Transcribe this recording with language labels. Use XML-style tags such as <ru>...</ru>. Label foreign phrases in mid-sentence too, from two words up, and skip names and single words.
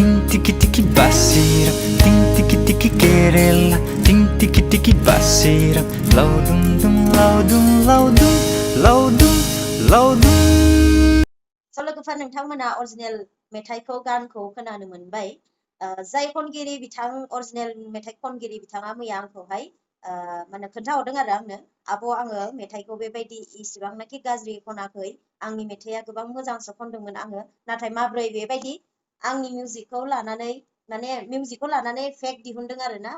<brx>tiki tiki basira, ting tiki tiki kerela, ting tiki tiki basira, laudum dum laudum laudum laudum laudum. सल'गोफार नोंथांमोना अरिजिनेल मेथाइखौ गानखौ खोनानो मोनबाय जाय खनगिरि बिथां अरिजिनेल मेथाइ खनगिरि बिथाङा मैया आंखौहाय माने खोन्थाहरदों आरो आंनो आब' आङो मेथाइखौ बेबायदि इसिबांनाखि गाज्रि खनाखै आंनि मेथाइया गोबां मोजांसो खनदोंमोन आङो नाथाय माब्रै बेबायदि आंनि मिउजिकखौ लानानै माने मिउजिकखौ लानानै फेक दिहुनदों आरो ना</brx>